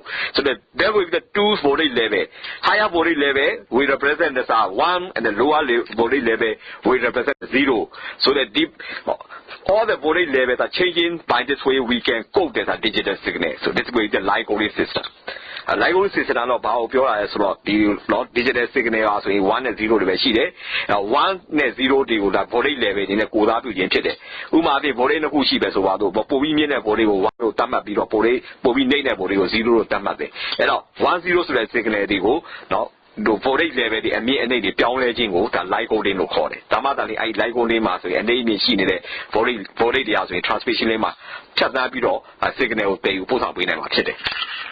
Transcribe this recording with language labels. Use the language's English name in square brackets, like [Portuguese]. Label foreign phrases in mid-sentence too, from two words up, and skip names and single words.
[English] So there will be the 2 voltage level. Higher voltage level will represent the 1 and the lower voltage level will represent 0. So that all the voltage levels are changing by this way we can code this a digital signal. So this will be the line coding system. live coding system [Burmese] တော့ဘာကိုပြောတာလဲဆိုတော့ဒီနော် [English] digital signal [Burmese] ပါဆိုရင်1နဲ့0တွေပဲရှိတယ်1နဲ့0တွေကိုဒါ [English] voltage level [Burmese] တွေနဲ့ကိုသားပြုခြင်းဖြစ်တယ်ဥပမာအဖြစ် voltage နှစ်ခုရှိပဲဆိုပါတော့ပိုပြီးမြင့်တဲ့ voltage ကို1လို့တတ်မှတ်ပြီးတော့ပိုပြီးနှိမ့်တဲ့ voltage ကို0လို့တတ်မှတ်တယ်အဲ့တော့10ဆိုတဲ့ signal တွေကိုနော်တို့ [English] voltage level [Burmese] တွေအမြင့်အနိမ့်တွေပြောင်းလဲခြင်းကိုဒါ [English] live coding [Burmese] လို့ခေါ်တယ်ဒါမှသာလေအဲ့ [English] live coding [Burmese] မှာဆိုရင်အနေအမြင့်ရှိနေတဲ့ voltage တရားဆိုရင် [English] transmission lane [Burmese] မှာဖြတ်သန်းပြီးတော့ signal ကိုတည်ယူပို့ဆောင်ပေးနိုင်မှာဖြစ်တယ်